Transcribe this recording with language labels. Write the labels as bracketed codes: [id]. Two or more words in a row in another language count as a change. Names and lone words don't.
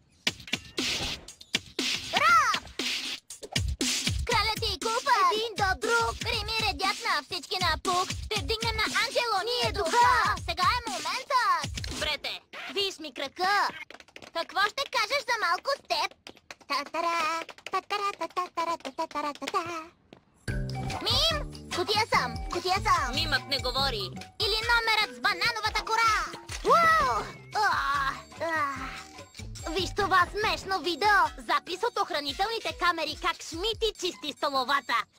[bg] Рап! Кралят и Купър! Един до друг! Рими редят на всички на пук! Ще вдигнем на Анджело ние духа! Сега е моментът! Спрете! Виж ми крака! Какво ще кажеш за малко с теб? Та-тара, та-тара, та-тара, та-тара, та-тара. Мим! Кутия съм! Кутия съм! Мимът не говори. Или номерът с банановата кора! Уау! Виж това смешно видео! Запис от охранителните камери как Шмити чисти столовата.